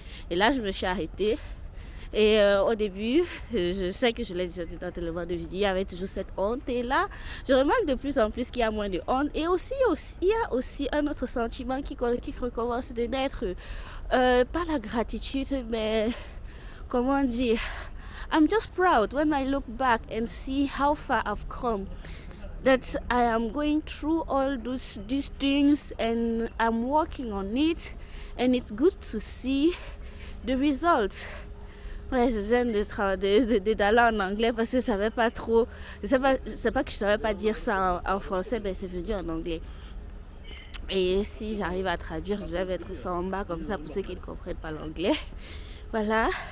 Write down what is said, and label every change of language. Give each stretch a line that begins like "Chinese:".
French: Et là, je me suis arrêtée. Et au début, je sais que je l'ai déjà dit dans tellement de vidéos, il y avait toujours cette honte. Et là, je remarque de plus en plus qu'il y a moins de honte. Et aussi il y a aussi un autre sentiment qui recommence de naître. Pas la gratitude, mais comment dire?
English: I'm just proud when I look back and see how far I've come. That I am going through all these things and I'm working on it. And it's good to see the results.
French: Ouais, je viens d'aller en anglais parce que je savais pas trop. Je sais pas que je savais pas dire ça en français, mais c'est venu en anglais. Et si j'arrive à traduire, je vais mettre ça en bas comme ça pour ceux qui ne comprennent pas l'anglais. Voilà.